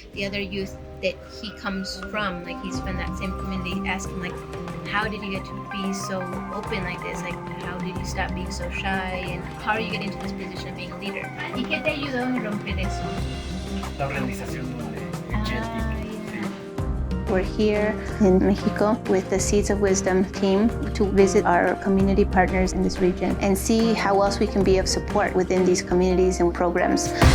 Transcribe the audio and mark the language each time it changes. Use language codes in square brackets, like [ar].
[en] the other youth that he comes from, like he's from that same community, ask him like, how did you get to be so open like this? Like, how did you stop being so shy? And how are you getting into this position of being a leader? [es] ¿Y qué te ayudó a romper eso? La organización de Celtic. [en] We're here in Mexico with the Seeds of Wisdom team to visit our community partners in this region and see how else we can be of support within these communities and programs.